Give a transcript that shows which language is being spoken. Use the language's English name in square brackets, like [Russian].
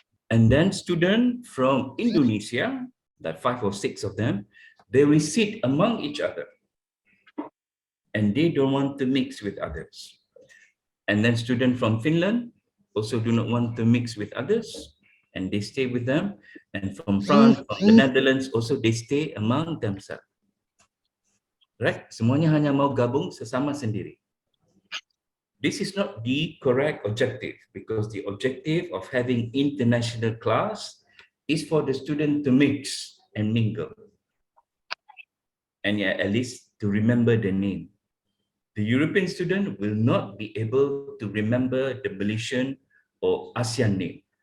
[English] And then students from Indonesia, that 5 or 6 of them, they will sit among each other. And they don't want to mix with others. And then students from Finland also do not want to mix with others, and they stay with them. And from France, from the Netherlands, also they stay among themselves. Right? [Indonesian] Semuanya hanya mau gabung sesama sendiri. [English] This is not the correct objective, because the objective of having international class is for the student to mix and mingle. And yeah, at least to remember the name. The European student will not be able to remember the Malaysian or ASEAN name.